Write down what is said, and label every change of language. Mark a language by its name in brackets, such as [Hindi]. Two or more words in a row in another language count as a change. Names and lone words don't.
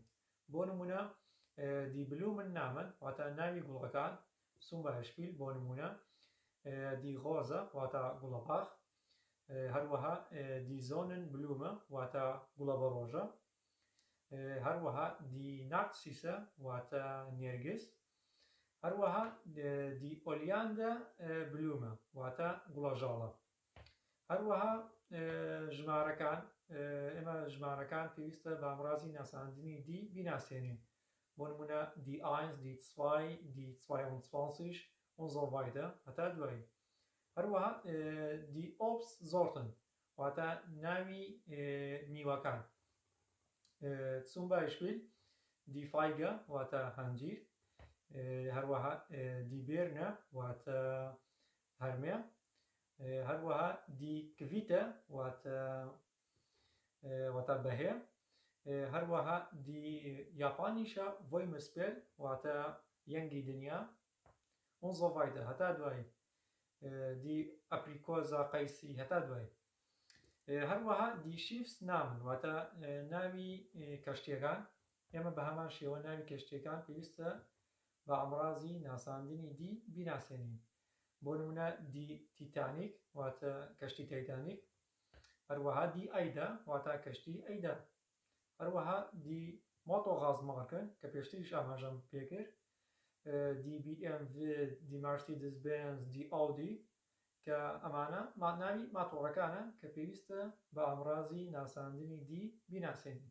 [Central Kurdish] بۆ نمونە [German] die Blumennamen [Central Kurdish] واتە ناوی گوڵەکان، [German] zum Beispiel [Central Kurdish] بۆ نمونە [German] die Rose [Central Kurdish] واتە گوڵە باخ، هەروەها [German] die Sonnenblume [Central Kurdish] واتە گوڵە بەڕۆژە، هەروەها [German] die Narzisse [Central Kurdish] واتە نێرگس، هەروەها [German] die Oleanderblume [Central Kurdish] واتە گوڵە ژاڵە. هەروەها ژمارەکان، ئێمە ژمارەکان پێویستە بە ئامڕازی ناساندنی دی بیناسێنین، بۆ نمونە [German] die 1 die 2 die 22 und so weiter [Central Kurdish] هەتا دوایی. هەروەها [German] die Obstsorten [Central Kurdish] واتە ناوی میوەکان، [German] zum Beispiel die Feige [Central Kurdish] واتە هەنجیر، هەروەها [German] die Birne [Central Kurdish] واتە هەرمێ، هەروەها [German] die Quitte [Central Kurdish] واتە بەهێ، هەروەها [German] die japanische Wollmispel [Central Kurdish] واتە یەنگی دنیا [German] und so weiter [Central Kurdish] هەتا دوایی. [German] die Aprikose [Central Kurdish] قەیسی هەتا دوایی. هەروەها [German] die Schiffsnamen [Central Kurdish] واتە ناوی کەشتیەکان، ئێمە بە هەمان شێوە ناوی کەشتیەکان پێویستە بە ئامڕازی ناساندنی دی بیناسێنین، بۆ نمونە [German] die Titanic [Central Kurdish] واتە کەشتی تایتانیک، هەروەها [German] die AIDA [Central Kurdish] واتە کەشتی ئەیدا، هەروەها [German] die Motorradmarken [Central Kurdish] کە پێشتریش ئاماژەم پێکرد، [German] die BMW die Mercedes-Benz die Audi, [Central Kurdish] کە ئەمانە ناوی ماتۆڕەکانە کە پێویستە بە ئامڕازی ناساندنی دی بیناسێنین.